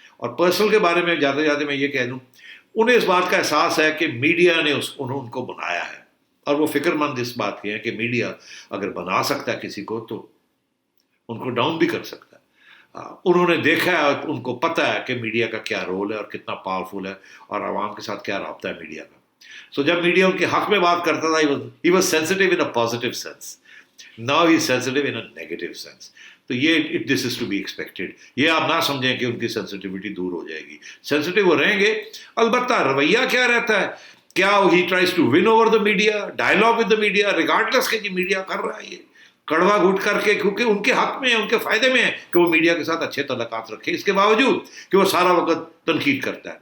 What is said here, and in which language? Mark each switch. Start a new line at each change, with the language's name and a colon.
Urdu: اور پرسنل کے بارے میں جاتے جاتے میں یہ کہہ دوں, انہیں اس بات کا احساس ہے کہ میڈیا نے ان کو بنایا ہے, اور وہ فکر مند اس بات کی ہے کہ میڈیا اگر بنا سکتا ہے کسی کو تو ان کو ڈاؤن بھی کر سکتا ہے. انہوں نے دیکھا ہے, ان کو پتہ ہے کہ میڈیا کا کیا رول ہے اور کتنا پاورفل ہے اور عوام کے ساتھ کیا رابطہ ہے میڈیا کا. سو جب میڈیا ان کے حق میں بات کرتا تھا,
English: he was sensitive in a positive sense. Now he is sensitive in a negative sense.
Urdu: تو یہ
English: This is to be expected.
Urdu: یہ آپ نہ سمجھیں کہ ان کی سینسٹیوٹی دور ہو جائے گی, سینسٹیو وہ رہیں گے. البتہ رویہ کیا رہتا ہے, کیا he
English: tries to win over the media,
Urdu: dialogue with the media, regardless کہ جی میڈیا کر رہا ہے یہ کڑوا گھوٹ کر کے, کیونکہ ان کے حق میں ہے, ان کے فائدے میں ہے کہ وہ میڈیا کے ساتھ اچھے تعلقات رکھے, اس کے باوجود کہ وہ سارا وقت تنقید کرتا ہے.